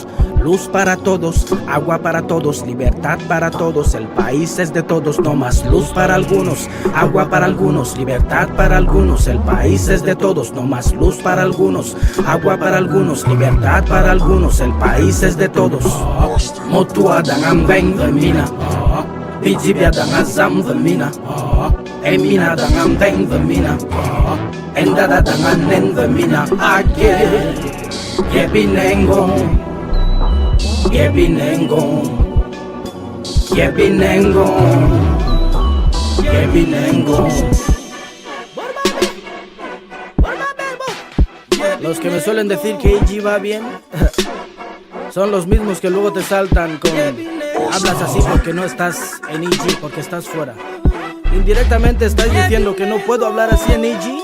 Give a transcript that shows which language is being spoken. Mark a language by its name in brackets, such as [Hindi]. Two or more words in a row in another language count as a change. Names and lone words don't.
[Spanish] Luz para todos, agua para todos, libertad para todos, el país es de todos. No más luz para algunos, agua para algunos, libertad para algunos, el país es de todos. No más luz para algunos, agua para algunos, libertad para algunos, el país es de todos. [Bube] Motua dangan beng vemina, bijibia dangan zam vemina, Emina dangan deng the mina. Endada dangan nen the mina. Ake. Yebinengo. Yebinengo. Yebinengo. Yebinengo. [Spanish] Los que me suelen decir que EG va bien son los mismos que luego te saltan con hablas así porque no estás en EG, porque estás fuera. Indirectamente estás diciendo que no puedo hablar así en EG.